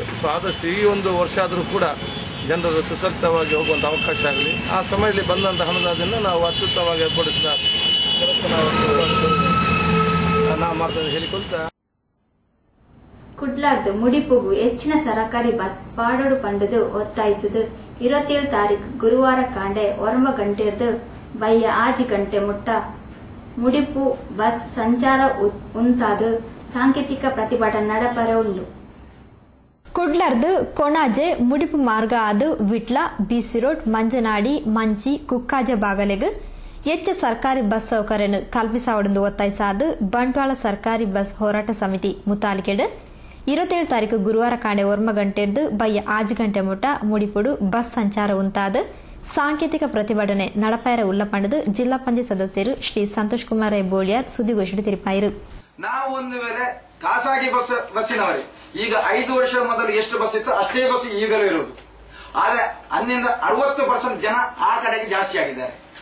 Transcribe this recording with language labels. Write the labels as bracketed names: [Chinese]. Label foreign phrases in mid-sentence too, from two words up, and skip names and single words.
[Kannada] ಸೊ ಆದಷ್ಟು ಈ ಒಂದು ವರ್ಷ ಆದರೂ ಕೂಡ ಜನರು ಸುಸಕ್ತವಾಗಿ ಹೋಗುವಂಥ ಅವಕಾಶ ಆಗಲಿ. ಆ ಸಮಯದಲ್ಲಿ ಬಂದಂಥ ಹಣದಿಂದ ನಾವು ಅತ್ಯುತ್ತಮವಾಗಿ ಏರ್ಪಡಿಸಿದ ಕೆಲಸ ನಾವು ಮಾಡ್ತೇವೆ ಹೇಳಿಕೊಳ್ತಾ [Tulu] ಕುಡ್ಲಾರ್ದು ಮುಡಿಪುಗು ಹೆಚ್ಚಿನ ಸರಕಾರಿ ಬಸ್ ಪಾಡೋಡು ಪಂಡದು ಒತ್ತಾಯಿಸಿದು 27 ತಾರೀಕು ಗುರುವಾರ ಕಾಂಡೆ 1 ಗಂಟೆರ್ದು ಬಯ್ಯ 6 ಗಂಟೆ ಮುಟ್ಟ ಮುಡಿಪು ಬಸ್ ಸಂಚಾರ ಉಂತಾದ ಸಾಂಕೇತಿಕ ಪ್ರತಿಭಟನೆ ನಡಪರ ಉಂಡು. ಕುಡ್ಲರ್ದು ಕೊಣಾಜೆ ಮುಡಿಪು ಮಾರ್ಗ ಆದು ವಿಟ್ಲ, ಬಿಸಿ ರೋಡ್, ಮಂಜನಾಡಿ, ಮಂಚಿ, ಕುಕ್ಕಾಜೆ ಬಾಗಲೆಗ್ ಹೆಚ್ಚು ಸರ್ಕಾರಿ ಬಸ್ ಸೌಕರ್ಯ ಕಲ್ಪಿಸಾವಡೆಂದು ಒತ್ತಾಯಿಸಾದು ಬಂಟ್ವಾಳ ಸರ್ಕಾರಿ ಬಸ್ ಹೋರಾಟ ಸಮಿತಿ ಮುತಾಲಿಕೆಡ್ 27 ತಾರೀಕು ಗುರುವಾರ ಕಾಂಡೆ 1 ಗಂಟೆರ್ದು ಬಯ್ಯ 6 ಗಂಟೆ ಮುಟ್ಟ ಮುಡಿಪುಡು ಬಸ್ ಸಂಚಾರ ಉಂತಾದ ಸಾಂಕೇತಿಕ ಪ್ರತಿಭಟನೆ ನಡಪಾಯರ ಉಲ್ಲಪಂಡದು ಜಿಲ್ಲಾ ಪಂಚಾಯತ್ ಸದಸ್ಯರು ಶ್ರೀ ಸಂತೋಷ್ ಕುಮಾರ್ ಬೋಳಿಯಾರ್ ಸುದ್ದಿಗೋಷ್ಠಿ ತಿರುಪಾಯಿರು. [Kannada] ನಾವು ಒಂದು ವೇಳೆ ಖಾಸಗಿ ಬಸ್ಸಿನವರೇ ಈಗ 5 ವರ್ಷ ಮೊದಲು ಎಷ್ಟು ಬಸ್ ಇತ್ತು ಅಷ್ಟೇ ಬಸ್ ಈಗಲೂ ಇರುವುದು. ಆದ್ರೆ 60% ಜನ ಆ ಕಡೆಗೆ ಜಾಸ್ತಿ ಆಗಿದ್ದಾರೆ.